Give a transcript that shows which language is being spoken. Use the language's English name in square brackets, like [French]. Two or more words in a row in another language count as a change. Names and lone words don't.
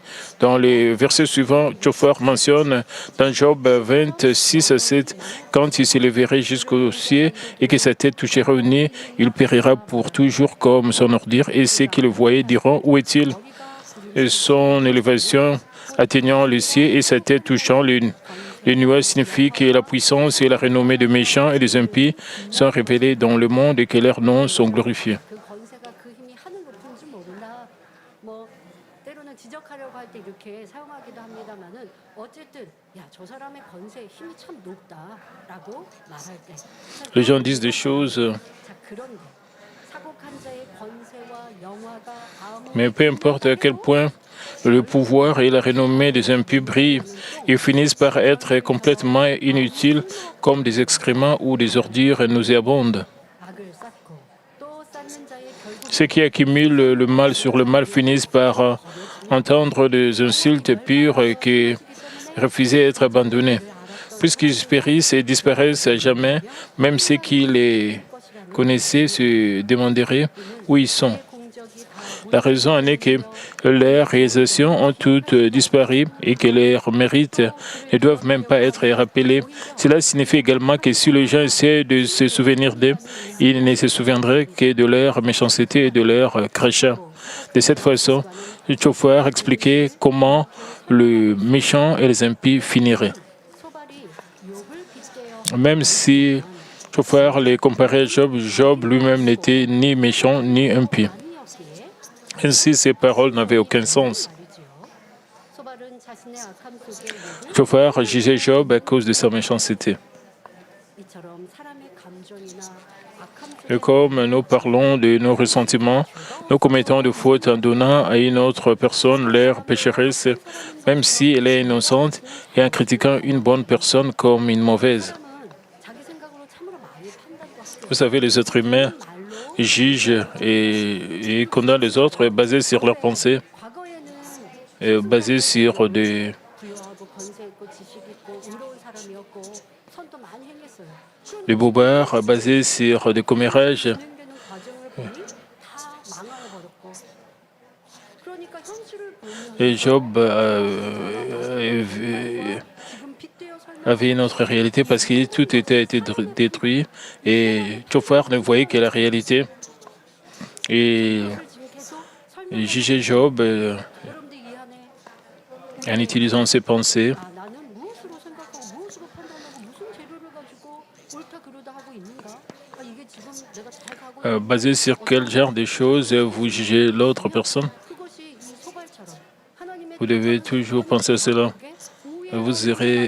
[French] Dans les versets suivants, Tchoufar mentionne dans Job 26 à 7, quand il s'élèverait jusqu'au ciel et que sa tête touchera au nez, il périra pour toujours comme son ordure et ceux qui le voyaient diront, où est-il? Et son élévation atteignant le ciel et sa tête touchant les nuages signifient que la puissance et la renommée des méchants et des impies sont révélées dans le monde et que leurs noms sont glorifiés. [Korean] 그 권세가 그 힘이 하늘 높은 줄 모른다. 뭐 때로는 지적하려고 할 때 이렇게 사용하기도 합니다만은 어쨌든 야, 저 사람의 권세 힘이 참 높다라고 말할 때. [French] Les gens disent des choses, [Korean] 자, 그런데 사곡한 자의 권세와 영화가 [French] mais peu importe à quel point le pouvoir et la renommée des impies brillent, ils finissent par être complètement inutiles comme des excréments ou des ordures nauséabondes. [Korean] 악을 쌓고 또 쌓는 자의 결국 [French] Ceux qui accumulent le mal sur le mal finissent par entendre des insultes pures qui refusaient d'être abandonnés. Puisqu'ils périssent et disparaissent à jamais, même ceux qui les connaissaient se demanderaient où ils sont. [Korean] 공적이 다 [French] La raison en est que leurs réalisations ont toutes disparu et que leurs mérites ne doivent même pas être rappelés. Cela signifie également que si les gens essaient de se souvenir d'eux, ils ne se souviendraient que de leur méchanceté et de leur crachat. De cette façon, Tchoufar expliquait comment le méchant et les impies finiraient. [Korean] 소발이 욕을 빗대어 [French] Même si Tchoufar les comparait à Job, Job lui-même n'était ni méchant ni impie. [Korean] 아니었기에 [French] Ainsi, ces paroles n'avaient aucun sens. [Korean] 말이지요. 소발은 자신의 악함 속에 욕을 [French] Tchoufar jugeait Job à cause de sa méchanceté. [Korean] 이처럼 사람의 감정이나 악함 [French] Et [Korean] 속에 [French] comme nous parlons de nos ressentiments, nous commettons des fautes en donnant à une autre personne l'air pécheresse, même si elle est innocente, et en critiquant une bonne personne comme une mauvaise. [Korean] 사람은 자기 생각으로 참으로 많이 판단과 함께 [French] Vous savez, les êtres humains [Korean] 말로 [French] jugent et condamnent les autres basés sur leurs pensées, [Korean] 과거에는 [French] et basés sur des [Korean] 부유하고 권세 있고 지식 있고 의로운 사람이었고 선도 많이 행했어요. [French] les bobards, basés sur des commérages. [Korean] 진행되는 과정을 보니 다 망하여버렸고 그러니까 현실을 보면 [French] Et Job [Korean] 지금 빗대어 설명 [French] avait une autre réalité parce que tout était été détruit et Tchoufar ne voyait que la réalité. Et [Korean] 지금 계속 설명 [French] il jugeait Job [Korean] 여러분들 이 안에 [French] en utilisant ses pensées. [Korean] 아, 나는 무엇으로 생각하고 무엇으로 판단하고 무슨 재료를 가지고 옳다 그르다 하고 있는가? 아, 이게 지금 내가 잘 가고 [French] Basé sur quel genre de choses vous jugez l'autre personne? [Korean] 그것이 이 소발처럼 하나님의 [French] Vous devez toujours penser à cela. [Korean] 우애